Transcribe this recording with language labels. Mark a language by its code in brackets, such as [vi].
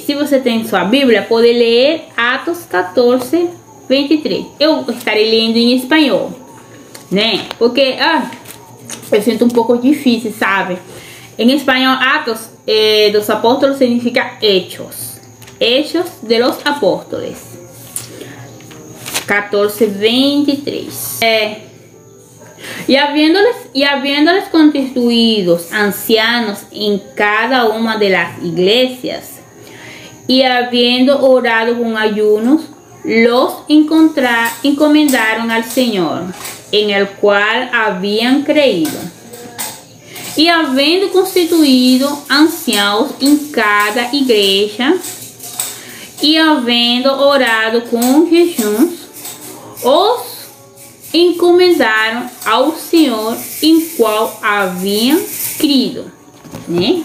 [pt] Se você tem sua Bíblia, pode ler Atos 14, 23. Eu estarei lendo em espanhol, né? Porque eu sinto um pouco difícil, sabe? Em espanhol, Atos dos Apóstolos significa hechos. [es] Hechos de los Apóstoles. 14, 23. E habiéndoles constituídos ancianos en cada una de las iglesias, y habiendo orado con ayunos, los encomendaron al Señor, en el cual habían creído. [pt] E havendo constituído anciãos em cada igreja, e havendo orado com jejuns, os encomendaram ao Senhor em qual haviam crido, né?